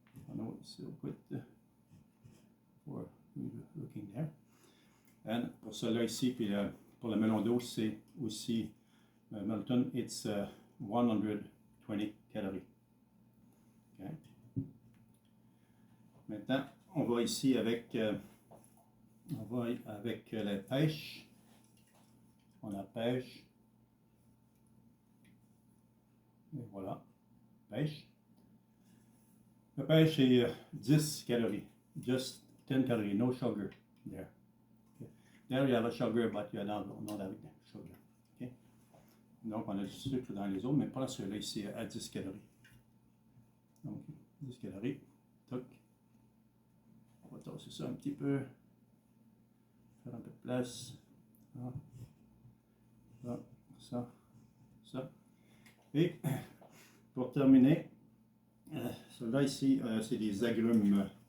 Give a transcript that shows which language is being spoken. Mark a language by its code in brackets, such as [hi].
[en] I know it's so good for looking there. [fr] And pour celui-là ici, puis pour le melon d'eau, c'est aussi Melton, [en] it's 120 calories. Okay. [fr] Maintenant, on va ici avec, la pêche. On a pêche. Et voilà, pêche. La pêche est 10 calories. [en] Just 10 calories, no sugar there. Okay. There you have a sugar, but you don't have sugar. Okay. [fr] Donc, on a du sucre dans les autres, mais pas celui-là ici à 10 calories. Donc, 10 calories. Toc. On va tasser ça un petit peu. Faire un peu de place. Ça. Et pour terminer, celui-là ici, c'est des agrumes.